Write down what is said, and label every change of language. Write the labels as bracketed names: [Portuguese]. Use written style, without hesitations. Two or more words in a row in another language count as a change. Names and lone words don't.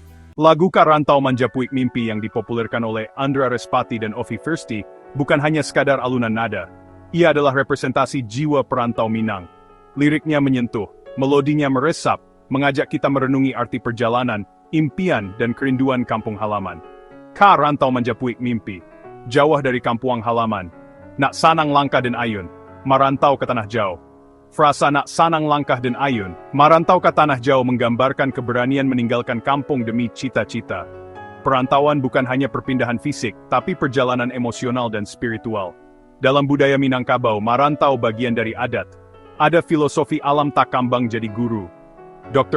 [Indonesian] Lagu Karantau Manjapuik Mimpi yang dipopulerkan oleh Andra Respati dan Ovi Firsti bukan hanya sekadar alunan nada. Ia adalah representasi jiwa perantau Minang. Liriknya menyentuh, melodinya meresap, mengajak kita merenungi arti perjalanan, impian, dan kerinduan kampung halaman. Karantau Manjapuik Mimpi, jauh dari kampung halaman. [Minangkabau] Nak sanang langkah dan ayun, marantau ke tanah jauh. [Indonesian] Frasa [Minangkabau] nak sanang langkah dan ayun, marantau ke tanah jauh [Indonesian] menggambarkan keberanian meninggalkan kampung demi cita-cita. Perantauan bukan hanya perpindahan fisik, tapi perjalanan emosional dan spiritual. Dalam budaya Minangkabau, marantau bagian dari adat. Ada filosofi [Minangkabau] alam tak kambang jadi guru. [Indonesian] Dr.